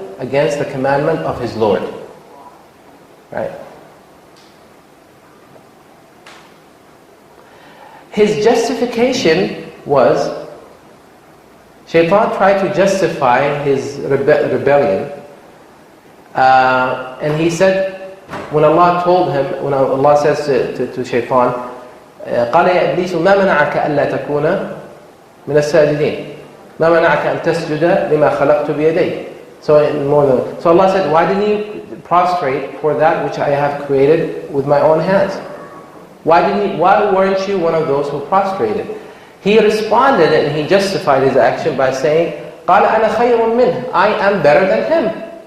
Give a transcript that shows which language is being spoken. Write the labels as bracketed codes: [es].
[en] against the commandment of his Lord. Right? His justification was, Shaitan tried to justify his rebellion. And he said, when Allah told him, when Allah says to Shaitan, [ar] قال يا إبليس ما منعك ألا تكون من الساجدين ما منعك أن تسجد لما خلقت بيدي. [en] So Allah said, why didn't you prostrate for that which I have created with my own hands? Why weren't you one of those who prostrated? He responded and he justified his action by saying, [ar] قال أنا خير منه, [en] I am better than him.